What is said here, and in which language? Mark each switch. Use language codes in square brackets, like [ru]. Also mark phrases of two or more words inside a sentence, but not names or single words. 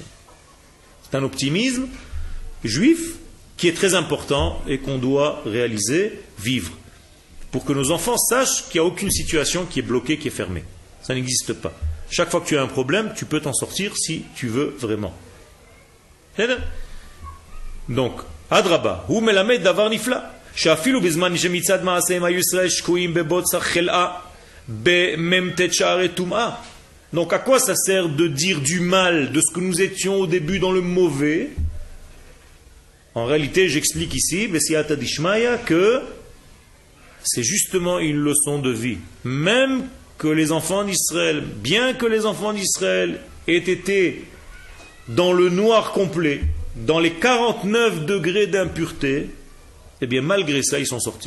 [fr] C'est un optimisme juif qui est très important et qu'on doit réaliser, vivre, pour que nos enfants sachent qu'il n'y a aucune situation qui est bloquée, qui est fermée. Ça n'existe pas. Chaque fois que tu as un problème, tu peux t'en sortir si tu veux vraiment. Donc, [he] אדרבה, הוא מלמד דבר נפלא. שאפילו בזמן שמצד מעשיהם היו ישראל שקועים בבוצר חלאה במ"ט שערי טומאה. [fr] Donc à quoi ça sert de dire du mal de ce que nous étions au début dans le mauvais? En réalité, j'explique ici, [arc] בסייעתא דשמיא, [fr] que c'est justement une leçon de vie. Même que les enfants d'Israël, bien que les enfants d'Israël aient été dans le noir complet, dans les 49 degrés d'impureté, eh bien, malgré ça, ils sont sortis.